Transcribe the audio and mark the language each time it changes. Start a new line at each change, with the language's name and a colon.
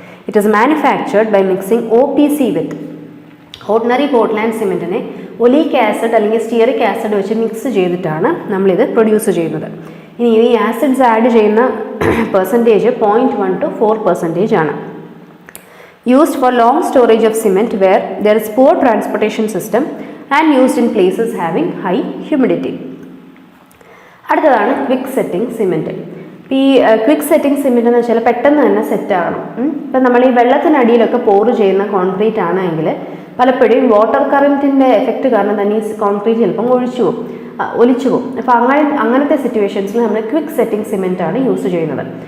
English: it is manufactured by mixing OPC with
Malayalam: ordinary Portland സിമെൻറ്റിനെ oleic acid അല്ലെങ്കിൽ stearic acid വെച്ച് mix ചെയ്തിട്ടാണ് നമ്മളിത് produce ചെയ്യുന്നത്. ഇനി ഈ ആസിഡ്സ് ആഡ് ചെയ്യുന്ന പെർസെൻറ്റേജ് 0.1 to 4% ആണ്.
English: Used for long storage of cement where there is poor transportation system and used in places having high humidity.
Malayalam: അടുത്തതാണ് ക്വിക്ക് സെറ്റിംഗ് സിമെൻറ്റ്. ഈ ക്വിക്ക് സെറ്റിംഗ് സിമെൻറ്റ് എന്ന് വെച്ചാൽ പെട്ടെന്ന് തന്നെ സെറ്റ് ആകണം. ഇപ്പം നമ്മൾ ഈ വെള്ളത്തിനടിയിലൊക്കെ പോറ് ചെയ്യുന്ന കോൺക്രീറ്റ് ആണെങ്കിൽ പലപ്പോഴും വാട്ടർ കറൻറ്റിൻ്റെ എഫക്റ്റ് കാരണം തന്നെ ഈ കോൺക്രീറ്റ് ചിലപ്പം ഒലിച്ചു പോകും. അപ്പോൾ അങ്ങനത്തെ സിറ്റുവേഷൻസിൽ നമ്മൾ ക്വിക്ക് സെറ്റിംഗ് സിമെൻറ്റ് ആണ് യൂസ് ചെയ്യുന്നത്.